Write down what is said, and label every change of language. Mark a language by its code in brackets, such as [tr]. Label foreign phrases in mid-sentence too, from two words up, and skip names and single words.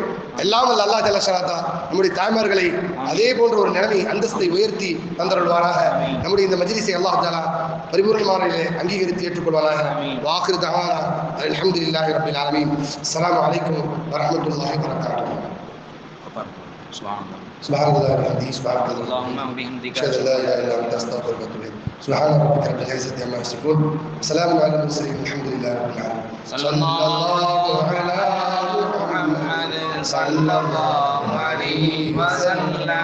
[ta] எல்லாம் அல்ல [ar] الله جل شأنه [ta] நம்முடைய தாய்மார்களை அதே போன்ற ஒரு நிலைமை அந்தஸ்தை உயர்த்தி தந்தருள்வாராக. நம்முடைய இந்த மஜ்லிஸை [ar] الله تعالى [ta] பரிபூர்ணமான அங்கீகரித்து ஏற்றுக்கொள்வாராக. [ar] وآخر دعوانا الحمد لله رب العالمين. السلام عليكم ورحمة الله وبركاته. سبحان الله وبحمده سبحانك اللهم وبحمدك اشهد ان لا اله الا انت استغفرك واتوب اليك. سبحان ربك رب العزه عما يصفون وسلام على المرسلين الحمد لله رب العالمين. صلى الله على محمد صلى الله عليه وسلم.